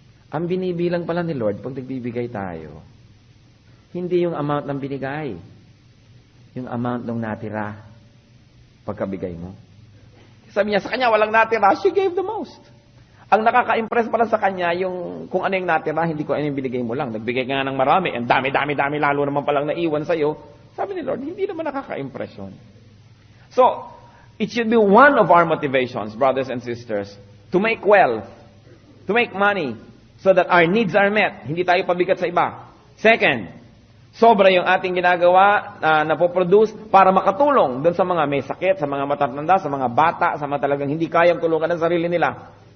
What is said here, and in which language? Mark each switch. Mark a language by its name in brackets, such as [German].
[Filipino] Ang binibilang pala ni Lord, pag nagbibigay tayo, hindi yung amount ng binigay, yung amount ng natira pagkabigay mo. Sabi niya, sa kanya walang natira, [English] she gave the most. [Filipino] Ang nakaka-impress pala sa kanya, yung kung ano yung natira, hindi ko ano yung binigay mo lang. Nagbigay ka nga ng marami, and dami, lalo naman palang naiwan sa'yo. Sabi ni Lord, hindi naman nakaka-impression. [English] So, it should be one of our motivations, brothers and sisters, to make wealth, to make money, so that our needs are met. [Filipino] Hindi tayo pabigat sa iba. Second, sobra yung ating ginagawa na napoproduce para makatulong doon sa mga may sakit, sa mga matatanda, sa mga bata, sa mga talagang hindi kayang tulungan ng sarili nila.